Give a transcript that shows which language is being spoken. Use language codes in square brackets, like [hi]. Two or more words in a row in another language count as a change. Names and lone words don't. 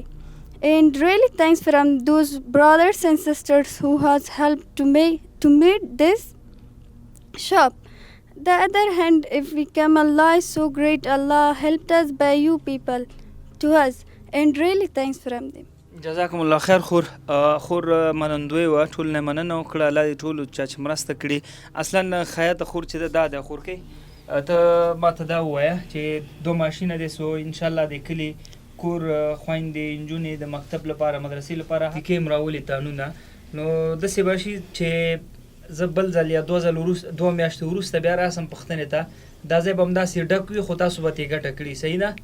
[en] And really thanks from those brothers and sisters who has helped to make this shop. The other hand, if we come, Allah is so great. Allah helped us by you people to us, and really thanks from them. [ar] جزاکم الله خیر [ps] خور منندوی وه ټول نه مننه وکړه الله دې ټولو چا چې مرسته کړي اصلا خیاطه خور چې ده دا ده خور کوي ته ماته دا ووایه چې دو ماشینه دې سو انشاءالله د کلي کور خویندې نجونې د مکتب لپاره مدرسې لپاره ټیکې هم راولي تانونه نو داسې به شي چې زه بل ځل یا دوه میاشتې وروسته بیا راسم پوښتنې ته دا ځای به همداسې ډک وي خو تاسو به ترې ګټه کړي صحیح ده